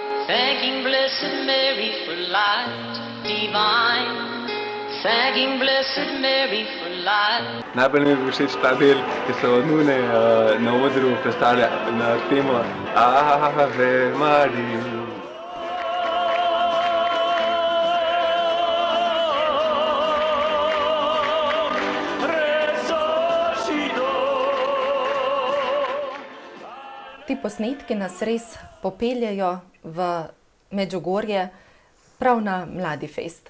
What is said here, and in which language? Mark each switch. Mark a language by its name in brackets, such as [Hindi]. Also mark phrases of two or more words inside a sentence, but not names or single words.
[English] Thanking Blessed Mary for light divine, thanking Blessed Mary for light. [Slovenian] Najbolj mi je bil všeč ta del, ki so nune na odru predstavlja na temo Ave Maria. Ti posnetki nas res popeljejo v Medžugorje prav na Mladi fest.